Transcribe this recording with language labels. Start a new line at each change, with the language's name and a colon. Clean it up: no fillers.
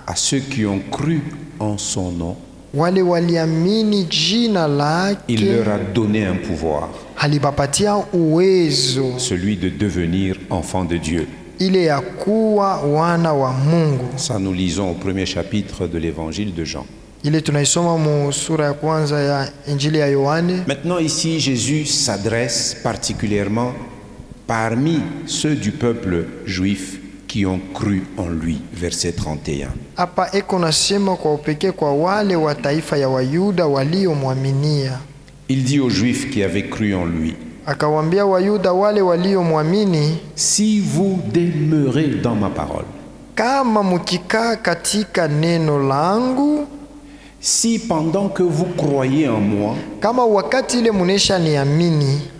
French: à ceux qui ont cru en son nom,
Swahili: wale waliamini jina lake,
French: il leur a donné un pouvoir,
Swahili: alibapatia uwezo,
French: celui de devenir enfants de Dieu.
Swahili: ile ya kuwa wana wa Mungu.
French: Ça nous lisons au premier chapitre de l'évangile de Jean.
Swahili: Ile tunaisoma mu sura ya kwanza ya Injili ya Yohane.
French: Maintenant ici Jésus s'adresse particulièrement parmi ceux du peuple juif qui ont cru en lui, verset 31.
Swahili: Hapa eko nasema kwa upekee kwa wale wa taifa ya Wayuda waliomwaminia.
French: Il dit aux Juifs qui avaient cru en lui:
Swahili: Akawaambia Wayuda wale waliomwamini,
French: si vous demeurez dans ma parole,
Swahili: kama mukikaa katika neno langu,
French: si pendant que vous croyez en moi,
Swahili: kama wakati ile munesha niamini,